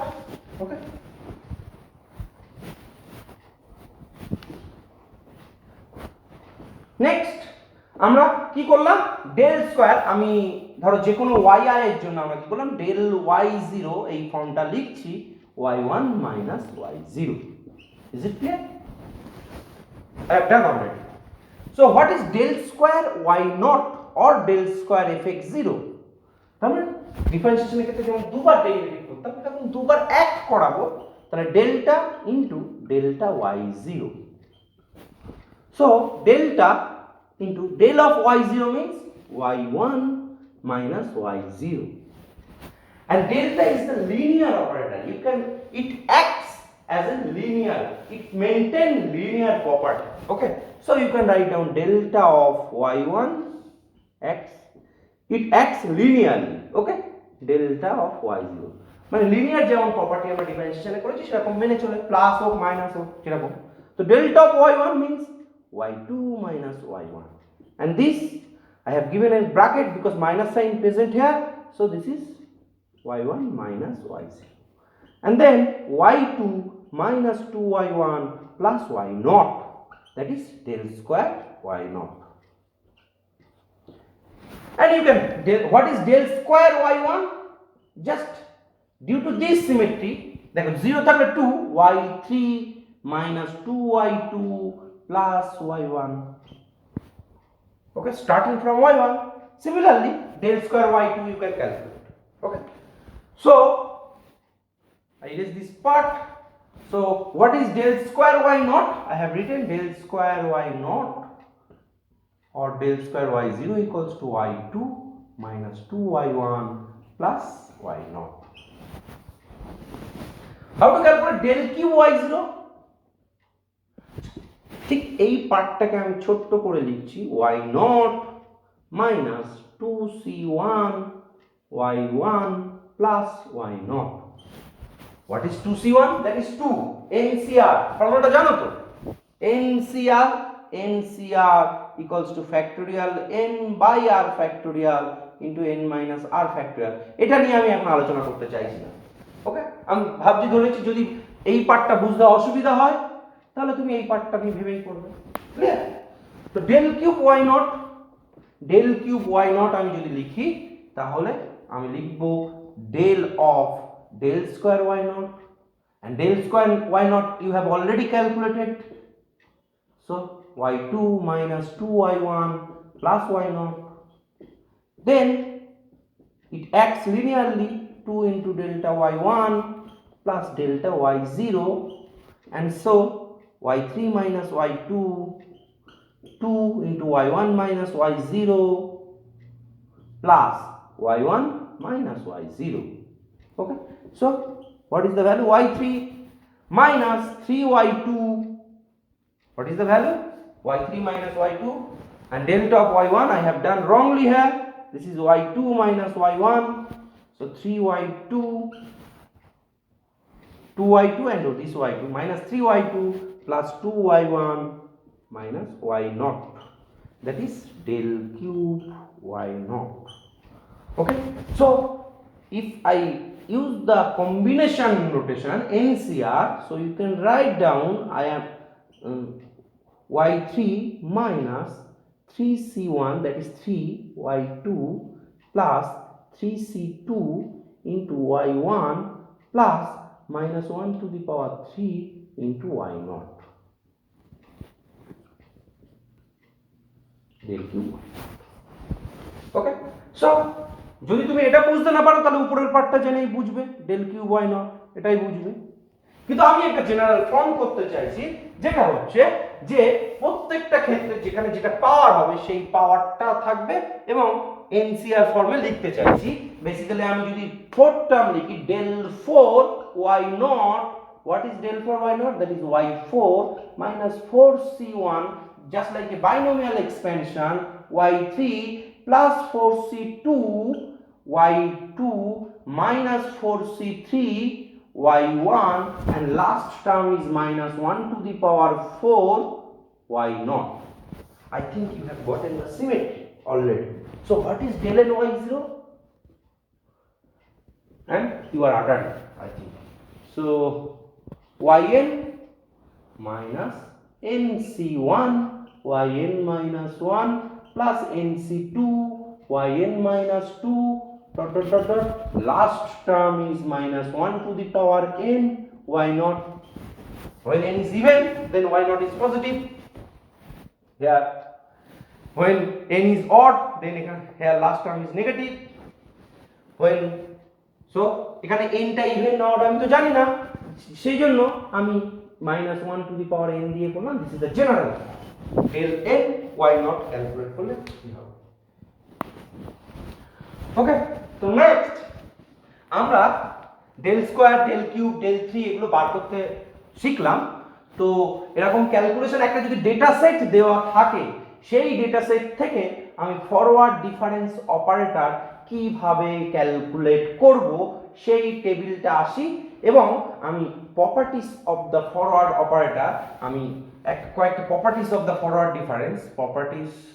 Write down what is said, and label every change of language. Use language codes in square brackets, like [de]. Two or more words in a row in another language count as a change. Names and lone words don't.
[en] okay, next [bn] আমরা কি করলাম, [en] del square, [bn] আমি ধরো যে কোনো [en] y i [bn] এর জন্য আমরা কি করলাম, [en] del y zero [bn] এই ফর্মটা লিখছি [en] y one minus y zero. is it clear? I have done already. So what is del square y naught or del square fx 0? [bn] তাহলে ডিফারেন্সিয়েশনের ক্ষেত্রে যেমন দুবার ডেরিভেটিভ করতাম, এখন দুবার অ্যাড করাবো, তাহলে [en] delta into delta y0. So delta into del of y0 means y1 minus y0. And delta is the linear operator. It acts as a linear, it maintains linear property. Okay, so you can write down delta of y1 x, it acts linearly. Okay, delta of y0 [bn] মানে লিনিয়ার যেমন প্রপার্টি আমরা ডিফারেন্সিয়েশনে করেছি সেরকম মেনে চলে, প্লাস হোক মাইনাস হোক যেরকম। [en] তো delta of y1 means y2 minus y1, and this I have given a bracket because minus sign present here, so this is y1 minus y0, and then y2 minus 2y1 plus y0, that is del square y0. And you can, what is del square y1? Just due to this symmetry, [bn] দেখো 0 থাকলে 2, [en] y3 minus 2y2 plus y1. Okay, starting from y1. Similarly, del square y2 you can calculate. Okay, so I erase this part. So what is del square y0? I have written del square y0 or del square y0 equals to y2 minus 2y1 plus y0. How to calculate del cube y0? [bn] ঠিক এই পার্টটাকে আমি ছোট্ট করে লিখছি [en] y0 minus 2c1 y1 plus y0. What is 2c1? That is 2 NCR. [bn] ফর্মুলাটা জানো তো? [en] NCR equals to factorial n by r factorial into n minus r factorial. [bn] এটা নিয়ে আমি এখন আলোচনা করতে চাইছি না। ওকে, আমি ভাবছি ধরেছি যদি এই পার্টটা বুঝতে অসুবিধা হয় তাহলে তুমি এই পার্টটা নিয়ে ভেবেই করবে। ক্লিয়ার? তো [en] del cube y0 [bn] আমি যদি লিখি তাহলে আমি লিখব [en] del of del square y0, and del square y0 you have already calculated, so y2 minus 2y1 plus y0, then it acts linearly 2 into delta y1 plus delta y0, and so y3 minus y2 2 into y1 minus y0 plus y1 minus y0. Okay, so what is the value? y3 minus 3y2, what is the value? y3 minus y2, and delta of y1 I have done wrongly here, this is y2 minus y1, so 3y2 2y2 and this y2 minus 3y2 plus 2y1 minus y0, that is del cube y0. Okay, so if I use the combination notation NCR, so you can write down I am y3 minus 3c1, that is 3y2 plus 3c2 into y1 plus minus 1 to the power 3 into y naught del cube. okay, so [bn] যদি তুমি এটা বুঝতে না পারো তাহলে উপরের পার্টটা জেনেই বুঝবে, [en] del cube y naught [bn] এটাই বুঝবে। কিন্তু আমি একটা [en] general form [bn] করতে চাইছি, যেটা হচ্ছে যে প্রত্যেকটা ক্ষেত্রে যেখানে যেটা পাওয়ার হবে সেই পাওয়ারটা থাকবে, এবং এনসিআর ফর্মে লিখতে চাইছি। [en] basically [bn] আমি যদি [en] fourth term লিখি del 4 y naught, what is del 4 y naught? That is y4 minus 4c1, just like a binomial expansion, y3 plus 4c2 y2 minus 4c3 y1, and last term is minus 1 to the power 4 y naught. I think you have gotten the symmetry already. So what is del n y0? And you are uttered, I think. So yn minus nc1 yn minus 1 plus nc2 yn minus 2 dot dot dot dot, last term is minus 1 to the power n y naught. When n is even, then y naught is positive. Here when n is odd, then here last term is negative. When so [bn] এখানে n টা ইভেন না অড আমি তো জানি না, সেই জন্য আমি [en] minus 1 to the power n [bn] দিয়ে করলাম। [en] this is the general del n y naught ক্যালকুলেট [bn] করলে কি হবে। ওকে, তো নেক্সট আমরা [en] del square, del cube, del 3 [bn] এগুলো বার করতে শিখলাম। তো এরকম ক্যালকুলেশন একটা যদি [en] data set [bn] দেওয়া থাকে, সেই [en] data set [bn] থেকে আমি [en] forward difference operator [bn] কিভাবে ক্যালকুলেট করব সেই টেবিলটা আসি, এবং আমি [en] properties of the forward operator, [bn] আমি কয়েকটা [en] properties of the forward difference, properties